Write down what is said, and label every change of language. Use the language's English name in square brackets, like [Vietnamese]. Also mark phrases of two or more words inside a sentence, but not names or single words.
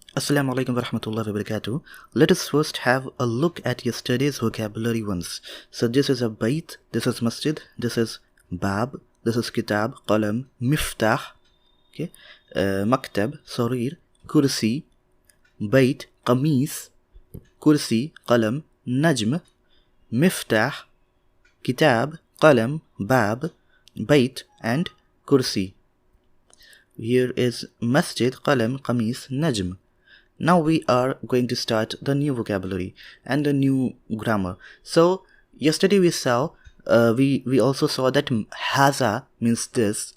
[Arabic] السلام عليكم ورحمة الله وبركاته. [English] Let us first have a look at yesterday's vocabulary once. So this is a bayt, this is masjid, this is bab, this is kitab, [Arabic] قلم، مفتاح، okay، مكتب، سرير، كرسي، بيت، قميص، كرسي، قلم، نجم، مفتاح، كتاب، قلم، باب, بيت and كرسي. [English] Here is [Arabic] مسجد، قلم، قميص، نجم. [English] Now we are going to start the new vocabulary and the new grammar. So yesterday we saw, we also saw that haza means this.